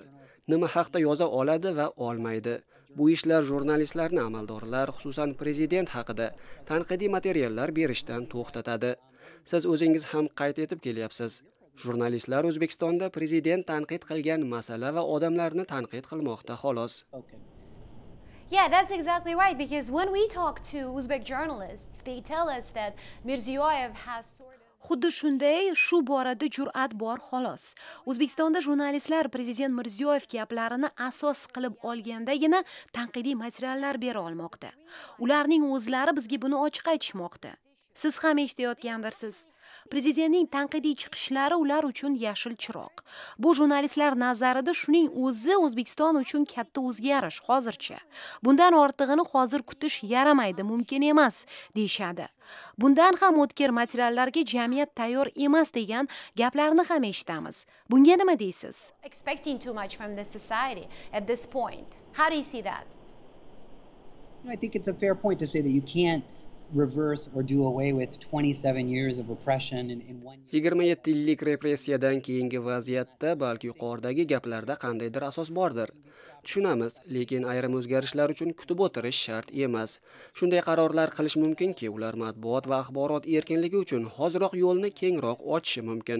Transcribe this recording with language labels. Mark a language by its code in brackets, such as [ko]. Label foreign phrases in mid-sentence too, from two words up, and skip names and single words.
[uz] Nima haqda yoza oladi va olmaydi. Bu ishlar jurnalistlarni amaldorlar, xususan prezident haqida tanqidiy materiallar berishdan to'xtatadi. Siz o'zingiz ham qayd etib kelyapsiz. Jurnalistlar O'zbekistonda prezident tanqid qilgan masala va odamlarni tanqid qilmoqda xolos. [en] Yeah, that's exactly right. Because when we talk to Uzbek journalists, they tell us that Mirziyoyev has sort of [uz] Xuddi shunday, shu borada jur'at bor xolos. O'zbekistonda jurnalistlar prezident Mirziyoyev gaplarini asos qilib olgandagina tanqidiy materiallar bera olmoqda. Ularning o'zlari bizga buni ochiq aytishmoqda. Siz ham eshitayotgandirsiz. Prezidentning tanqidiy chiqishlari ular uchun yashil chiroq. Bu jurnalistlar nazarida shuning o'zi O'zbekiston uchun katta o'zgarish hozircha. Bundan ortig'ini hozir kutish yaramaydi, mumkin emas deyshadi. Bundan ham o'tkir materiallarga jamiyat tayyor emas degan gaplarni ham eshitamiz. Bunga nima deysiz? [en] expecting too much from the society at this point. How do you see that? I think it's a fair point to say that you can't reverse or do away with 27 years of repression in one year. [uz] 27 yillik repressiyadan keyingi vaziyatda balki yuqoridagi gaplarda qandaydir asos bordir. Tushunamiz, lekin ayrim o'zgarishlar uchun kutib o'tirish shart emas. Shunday qarorlar qilish mumkinki, ular matbuot va axborot erkinligi uchun hoziroq yo'lni kengroq ochishi mumkin.